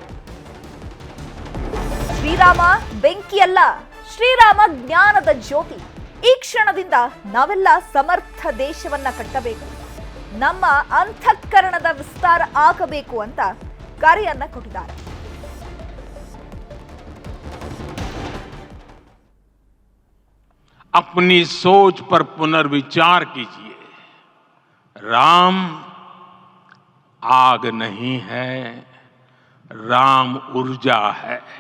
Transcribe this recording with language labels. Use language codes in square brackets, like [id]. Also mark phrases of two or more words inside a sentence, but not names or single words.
[kn] ಶ್ರೀರಾಮ ಬೆಂಕಿಯಲ್ಲ, ಶ್ರೀರಾಮ ಜ್ಞಾನದ ಜ್ಯೋತಿ. ಈ ಕ್ಷಣದಿಂದ ನಾವೆಲ್ಲ ಸಮರ್ಥ ದೇಶವನ್ನ ಕಟ್ಟಬೇಕು, ನಮ್ಮ ಅಂತಃಕರಣದ ವಿಸ್ತಾರ ಆಗಬೇಕು ಅಂತ ಕರೆಯನ್ನ ಕೊಟ್ಟಿದ್ದಾರೆ. [hi] अपनी सोच पर पुनर्विचार कीजिए। राम आग नहीं है, राम ऊर्जा है।